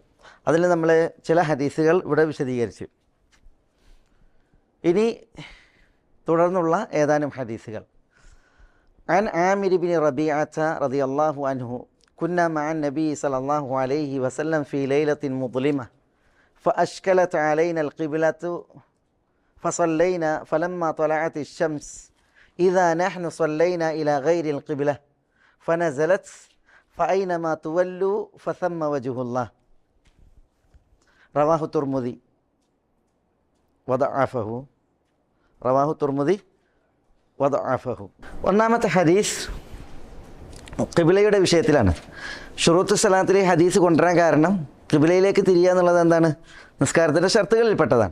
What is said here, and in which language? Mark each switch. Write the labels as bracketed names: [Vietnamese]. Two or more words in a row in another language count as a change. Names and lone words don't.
[Malayalam] അതിൽ നമ്മൾ ചില ഹദീസുകൾ ഇവിടെ വിശദീകരിച്ചു. ഇനി തുടർന്നുള്ള ഏതാനും ഹദീസുകൾ. [Arabic] عن عامر بن ربيعة رضي الله عنه كنا مع النبي صلى الله عليه وسلم في ليلة مظلمة فأشكلت علينا القبلة فصلينا فلما طلعت الشمس إذا نحن صلينا إلى غير القبلة فنزلت فأينما تولوا فثم وجه الله. رواه الترمذي وضعفه. رواه الترمذي وضعفه. [Malayalam] ഒന്നാമത്തെ ഹദീസ് ഖിബ്ലയുടെ വിഷയത്തിലാണ്. ഷുറൂത്ത് സലാത്തിലെ ഹദീസ് കൊണ്ടുവരാൻ കാരണം ഖിബ്ലയിലേക്ക് തിരിയുക എന്നുള്ളത് എന്താണ്, നിസ്കാരത്തിൻ്റെ ഷർത്തുകളിൽപ്പെട്ടതാണ്.